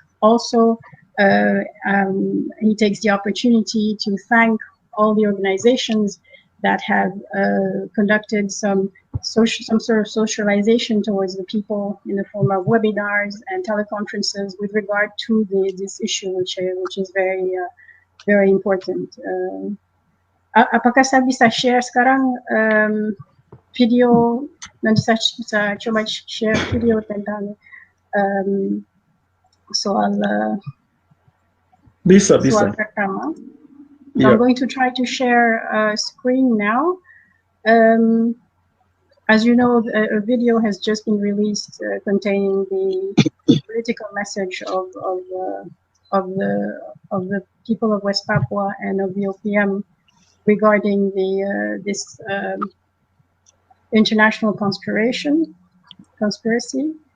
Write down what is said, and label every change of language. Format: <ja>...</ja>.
<en>Also, he takes the opportunity to thank all the organizations that have conducted some sort of socialization towards the people in the form of webinars and teleconferences with regard to this issue, which is very important.</en> <id>Apakah saya bisa share sekarang video, nanti saya coba share video tentang soal bisa. pertama.</id> <en>Yeah. I'm going to try to share a screen now. As you know, a video has just been released containing the political message of the people of West Papua and of the OPM regarding this international conspiracy.</en>